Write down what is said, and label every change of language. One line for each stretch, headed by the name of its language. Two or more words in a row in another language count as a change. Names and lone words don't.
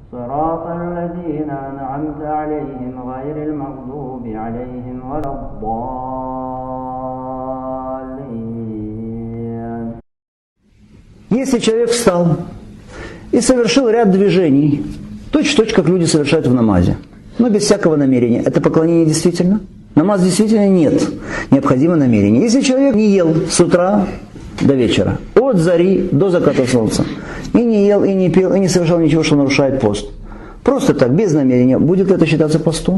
Arabic: صراط الذين أنعمت عليهم غير المغضوب عليهم ولا الضالين.
Russian: Если человек встал и совершил ряд движений, точь-в-точь, как люди совершают в намазе, но без всякого намерения, это поклонение действительно? Намаз действительно нет. Необходимо намерение. Если человек не ел с утра до вечера, от зари до заката солнца, и не ел, и не пил, и не совершал ничего, что нарушает пост, просто так, без намерения, будет ли это считаться постом?